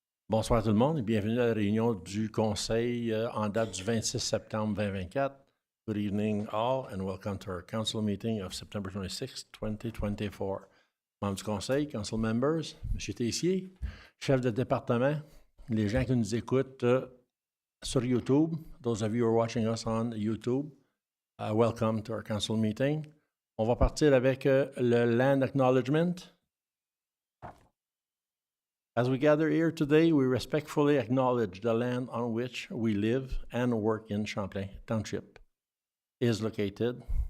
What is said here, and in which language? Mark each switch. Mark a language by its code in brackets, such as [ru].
[fr] Bonsoir tout le monde et bienvenue à la réunion du Conseil en date du 26 septembre 2024. [en] Good evening all and welcome to our council meeting of September 26, 2024. [fr] Membres du Conseil, [en] council members, M. Tessier, [fr] chef de département, les gens qui nous écoutent sur YouTube, [en] those of you who are watching us on YouTube, welcome to our council meeting. [fr] On va partir avec le land acknowledgement. [en] As we gather here today, we respectfully acknowledge the land on which we live and work in Champlain Township is located.